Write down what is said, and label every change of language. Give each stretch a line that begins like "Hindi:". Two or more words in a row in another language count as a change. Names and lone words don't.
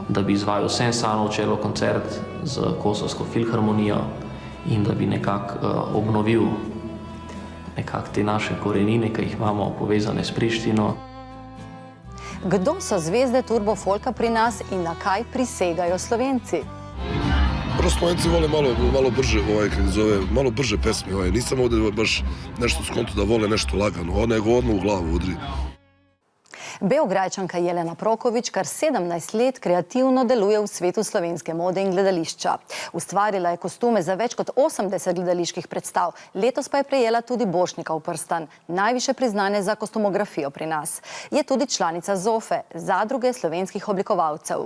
Slovenian: Da bi izvajal Sensano čelo koncert z Kosovsko filharmonijo in da bi nekako obnovil te naše korenine, ki jih imamo povezane s Prištino. Kdo so zvezde turbo folka pri nas in na kaj prisegajo Slovenci?
Bosnian: Prosto Slovenci vole malo brže, malo brže pesme. Nisam ovdje baš nešto skonto da vole nešto lagano, nego odmah u glavu udri.
Slovenian: Beograjčanka Jelena Proković kar 17 let kreativno deluje v svetu slovenske mode in gledališča. Ustvarila je kostume za več kot 80 gledaliških predstav, letos pa je prejela tudi Borštnikov prstan, najviše priznanje za kostumografijo pri nas. Je tudi članica ZOFE, Zadruge slovenskih oblikovalcev.